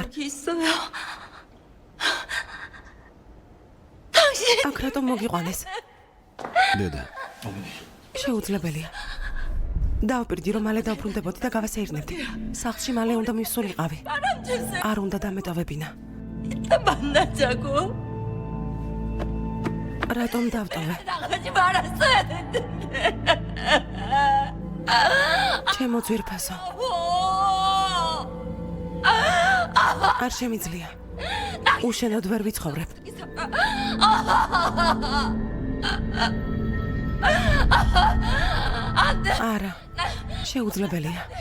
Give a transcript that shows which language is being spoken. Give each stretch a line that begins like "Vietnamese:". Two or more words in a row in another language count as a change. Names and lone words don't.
Korean: 있어요.
Georgian: აქ რატომ მოგიყვანეს? დედა, შეუძლებელია. დავპირდი რომ მალე დავბრუნდებოდი და გავასეირნებდი. სახლში მალე უნდა მივსულიყავი. არ უნდა დამეტოვებინა.
Korean: 이따 만나자고.
Georgian: რატომ დავტოვე?
Korean: 나가지 말았어야 했는데.
Georgian: ჩემო ძვირფასო. არ შემიძლია. უშენოდ ვერ ვიცხოვრებ. არა, შეუძლებელია.